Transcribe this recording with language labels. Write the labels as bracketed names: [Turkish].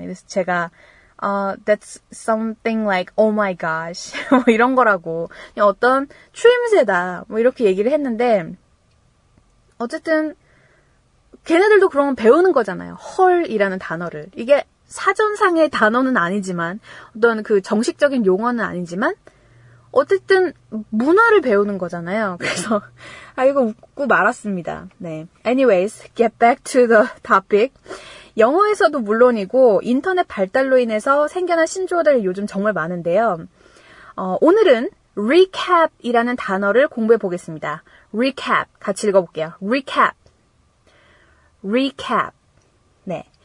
[Korean] 그래서 제가 [English] that's something like oh my gosh [Korean] 뭐 이런 거라고 그냥 어떤 추임새다 뭐 이렇게 얘기를 했는데 어쨌든 걔네들도 그런 건 배우는 거잖아요. 헐이라는 단어를. 이게 사전상의 단어는 아니지만 어떤 그 정식적인 용어는 아니지만 어쨌든 문화를 배우는 거잖아요. 그래서 이거 웃고 말았습니다. 네. [English] Anyways, get back to the topic. [Korean] 영어에서도 물론이고 인터넷 발달로 인해서 생겨난 신조어들이 요즘 정말 많은데요. 오늘은 recap이라는 단어를 공부해 보겠습니다. recap 같이 읽어볼게요. [English] recap. [Korean] 네.